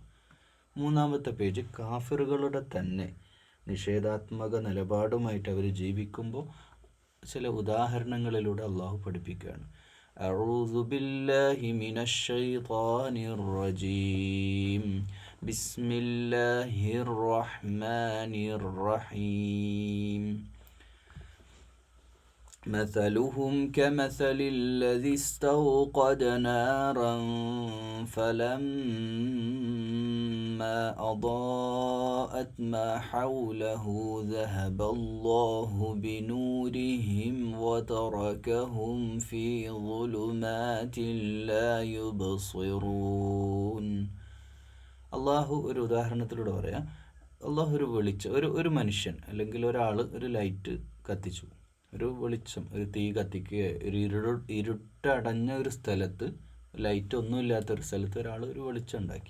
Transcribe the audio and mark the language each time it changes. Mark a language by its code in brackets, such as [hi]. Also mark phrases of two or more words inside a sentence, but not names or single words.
[ml] മൂന്നാമത്തെ പേജ് കാഫിറുകളുടെ തന്നെ നിഷേധാത്മക നിലപാടുമായിട്ട് അവർ ജീവിക്കുമ്പോൾ ചില ഉദാഹരണങ്ങളിലൂടെ അള്ളാഹു പഠിപ്പിക്കുകയാണ്. [ar] أعوذ بالله من الشيطان الرجيم. بسم الله الرحمن الرحيم. مثلهم كمثل الذي استوقد نارا فلما أضاءت ما حوله ذهب الله بنورهم وتركهم في ظلمات لا يبصرون. [ml] അള്ളാഹു ഒരു ഉദാഹരണത്തിലൂടെ പറയാം. അള്ളാഹു ഒരു വെളിച്ചം, ഒരു മനുഷ്യൻ അല്ലെങ്കിൽ ഒരാൾ ഒരു ലൈറ്റ് കത്തിച്ചു, ഒരു വെളിച്ചം, ഒരു തീ കത്തിക്കുക, ഒരു ഇരുട്ടടഞ്ഞ ഒരു സ്ഥലത്ത്, ലൈറ്റ് ഒന്നുമില്ലാത്തൊരു സ്ഥലത്ത് ഒരാൾ ഒരു വെളിച്ചം ഉണ്ടാക്കി.